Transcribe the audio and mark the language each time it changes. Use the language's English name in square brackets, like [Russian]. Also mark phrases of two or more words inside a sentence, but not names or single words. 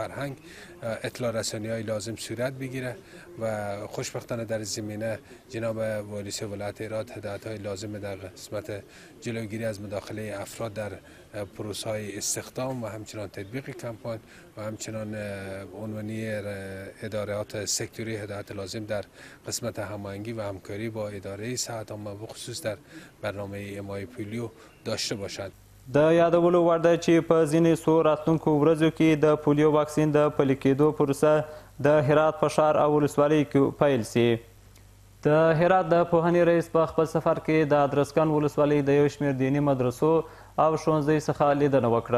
[Persian] فرهنگ اطلاع رسانی‌های لازم صورت بگیره و خوشبختانه در زمینه جناب والی صاحب ولایت هرات هدایت‌های لازم در قسمت جلوگیری از مداخله افراد در پروسه‌های استخدام و همچنان تطبیق کمپاین و همچنان عنوانی ادارات سکتوری هدایت لازم در قسمت هماهنگی و همکاری با اداره صحت عامه بخصوص در برنامه حمایت پولیو داشته باشد. [Pashto] د یادولو وړ ده چې په ځینې څو راتلونکو ورځو کې د پولیو واکسین د پلي کېدو پروسه د هرات په ښار او ولسوالیو کې پیل سي. د هرات د پوهنې رئیس په خپل سفر کې د ادرسکن ولسوالۍ د یو شمېر دیني مدرسو او ښوونځیو څخه لیدنه وکړه.